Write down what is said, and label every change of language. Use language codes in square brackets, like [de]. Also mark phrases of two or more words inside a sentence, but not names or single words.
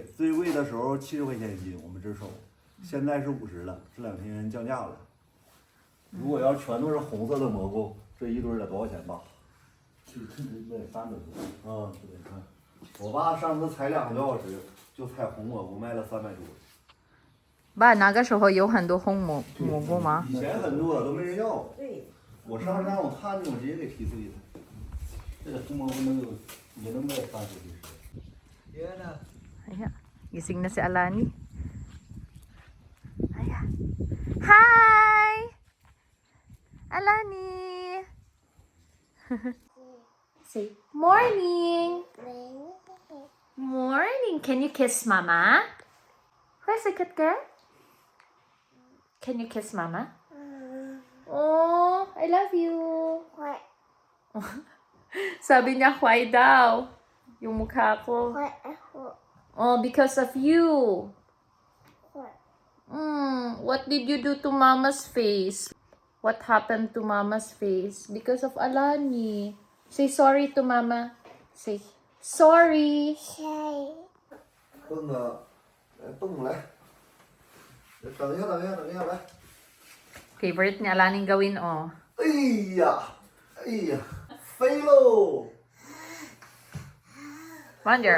[zh] 最贵的时候70块钱一斤，我们这收，现在是50了，这2天降价了。如果要全都是红色的蘑菇，这一堆得多少钱吧？就卖300多。嗯，对，你看，我爸上次采2个多小时，就采红蘑菇卖了300多。 Ba, naga siya ho, 有很多红蘑菇吗？以前很多都没人要，对，我上山我看见我直接给踢碎了。这个红蘑菇能有也能卖30多。爷呢？ [tl] Ayan, gising na si Alani. Ayan. [en] Hi! Alani! Say, morning! Morning! Can you kiss Mama? Where's the cat girl? Can you kiss Mama? Oh, I love you. [tl] Sabi niya, why daw? Yung mukha ko. [en] Oh, because of you. What did you do to Mama's face? What happened to Mama's face? Because of Alani. Say sorry to Mama. Say sorry. [zh] 蹦啊，来蹦来，等一下，等一下，等一下，来。 [tl] Favorite ni Alani gawin, oh. [zh] 哎呀，哎呀，飞喽！ [en] Wonder,